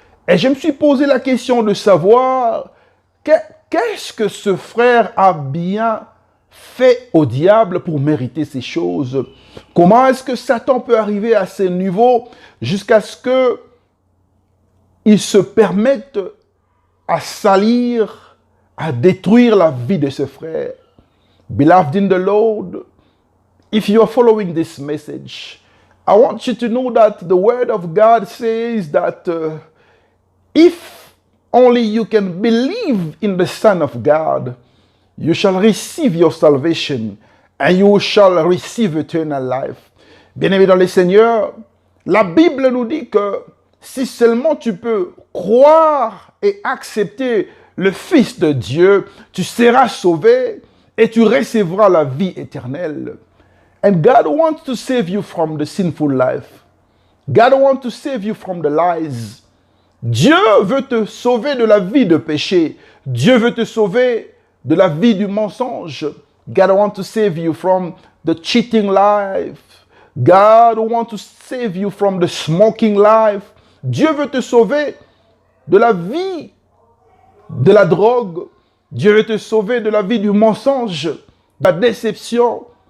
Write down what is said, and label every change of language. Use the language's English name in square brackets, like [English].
[French] Et je me suis posé la question de savoir qu'est-ce que ce frère a bien fait au diable pour mériter ces choses? Comment est-ce que Satan peut arriver à ces niveaux jusqu'à ce que il se permette à salir, à détruire la vie de ses frères? [English] Beloved in the Lord, if you are following this message, I want you to know that the word of God says that if only you can believe in the Son of God, you shall receive your salvation and you shall receive eternal life. [French] Bien-aimés dans le Seigneur, la Bible nous dit que si seulement tu peux croire et accepter le Fils de Dieu, tu seras sauvé et tu recevras la vie éternelle. [English] And God wants to save you from the sinful life. God wants to save you from the lies. [French] Dieu veut te sauver de la vie de péché. Dieu veut te sauver de la vie du mensonge. [English] God wants to save you from the cheating life. God wants to save you from the smoking life. [French] Dieu veut te sauver de la vie de la drogue. Dieu veut te sauver de la vie du mensonge, de la déception.